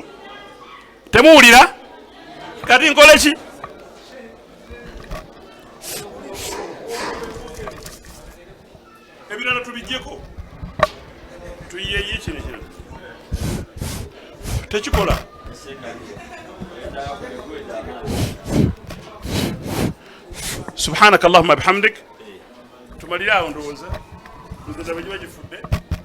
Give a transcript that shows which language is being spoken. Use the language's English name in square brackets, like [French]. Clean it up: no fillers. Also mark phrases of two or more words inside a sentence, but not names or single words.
[Ganda] Temuwulira? Kati nkole ki? Ebirala tubijjeko. Tuyiyeyi kino. Tekikola. [Arabic] سبحانك اللهم وبحمدك. [Ganda] Tumalira awo ndowooza. Nze bagifudde.